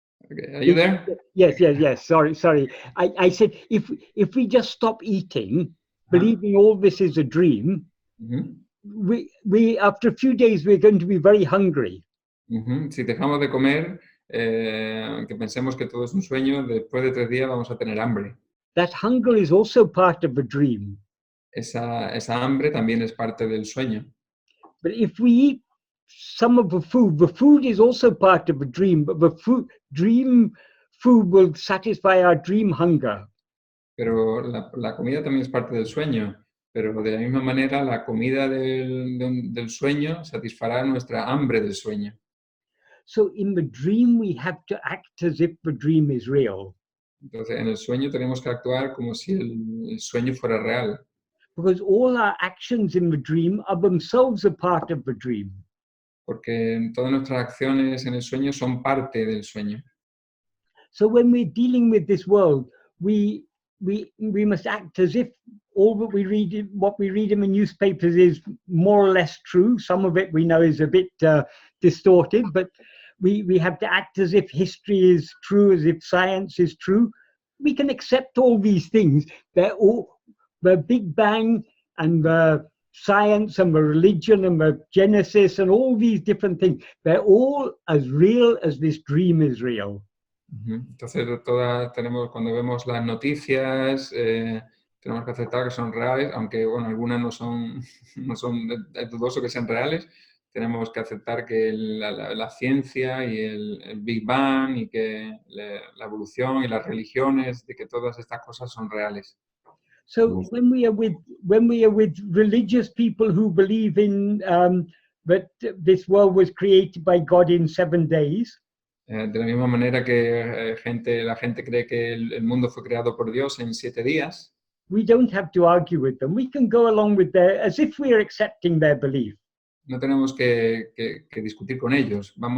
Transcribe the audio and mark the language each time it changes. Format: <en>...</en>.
<en>Okay. Are you there? Yes. Sorry. I said if we just stop eating, believing all this is a dream, Ujú. we after a few days we're going to be very hungry. Ujú.</en> <es>Si dejamos de comer, que pensemos que todo es un sueño, después de 3 días vamos a tener hambre.</es> <en>That hunger is also part of a dream.</en> <es>Esa hambre también es parte del sueño.</es> <en>But if we eat some of the food is also part of a dream, but the dream food will satisfy our dream hunger.</en> <es>Pero la comida también es parte del sueño, pero de la misma manera la comida del sueño satisfará nuestra hambre del sueño.</es> <en>So in the dream, we have to act as if the dream is real.</en> <es>Entonces, en el sueño tenemos que actuar como si el sueño fuera real,</es> <en>Because all our actions in the dream are themselves a part of the dream.</en> <es>porque todas nuestras acciones en el sueño son parte del sueño.</es> <en>So when we're dealing with this world, we must act as if all that what we read in the newspapers is more or less true. Some of it we know is a bit distorted, but we have to act as if history is true, as if science is true. We can accept all these things. They're all the Big Bang and the science and the religion and the Genesis and all these different things. They're all as real as this dream is real.</en> <es>Entonces, cuando vemos las noticias, tenemos que aceptar que son reales, aunque bueno, algunas no son es dudoso que sean reales. Tenemos que aceptar que la ciencia y el Big Bang y que la evolución y las religiones, de que todas estas cosas son reales.</es> <en>So when we are with religious people who believe in that this world was created by God in 7 days,</en> <es>De la misma manera que la gente cree que el mundo fue creado por Dios en 7 días,</es> <en>we don't have to argue with them. We can go along with as if we are accepting their belief.</en> <es>no tenemos que discutir con ellos.</es>